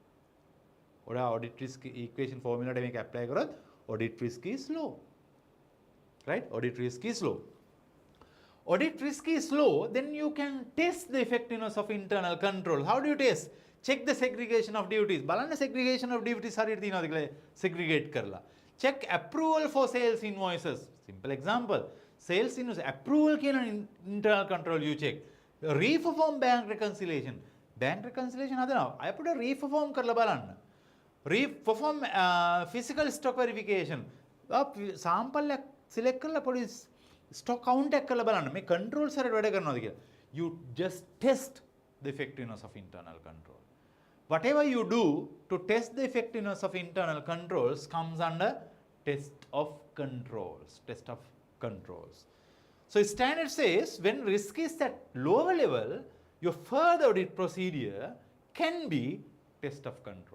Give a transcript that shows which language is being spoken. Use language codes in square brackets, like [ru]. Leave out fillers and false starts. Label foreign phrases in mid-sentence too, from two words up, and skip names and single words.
[en] Or audit risk equation formula to make apply කරොත් audit risk is low. Right? Audit risk is low. Audit risk is low, then you can test the effectiveness of internal control. How do you test? Check the segregation of duties. [si] බලන්න [en] segregation of duties [si] හරියට තියෙනවද කියලා segregate කරලා. [en] Check approval for sales invoices. Simple example. Sales invoice approval කියන internal control you check. Reperform bank reconciliation. Bank reconciliation [si] හදනවා. අපිට reperform කරලා බලන්න. [en] Perform physical stock verification. Sample select [si] කරලා පොඩි [en] stock count [si] එකක් කරලා බලන්න. මේ controls හරියට වැඩ කරනවද කියලා. [en] You just test the effectiveness of internal control. Whatever you do to test the effectiveness of internal controls comes under test of controls. Test of controls. So standard says when risk is at lower level, your further audit procedure can be test of control.